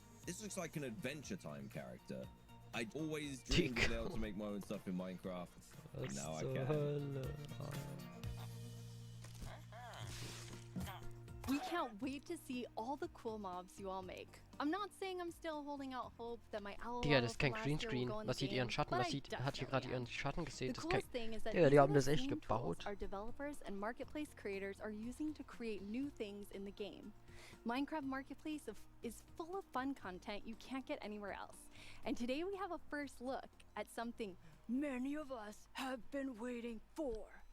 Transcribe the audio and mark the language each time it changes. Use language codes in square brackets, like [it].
[en] This looks like an Adventure Time character. I always dreamed of being able to make my own stuff in Minecraft. And now I can. We can't wait to see all the cool mobs you all make. I'm not saying I'm still holding out hope that my owl [de] Digga, das ist kein Greenscreen. Man sieht ihren Schatten. Hat hier gerade ihren Schatten gesehen. Das ist kein... Digga, die haben das echt gebaut. [en] Our developers and marketplace creators are using to create new things in the game. Minecraft Marketplace is full of fun content you can't get anywhere else. And today we have a first look at something many of us have been waiting for.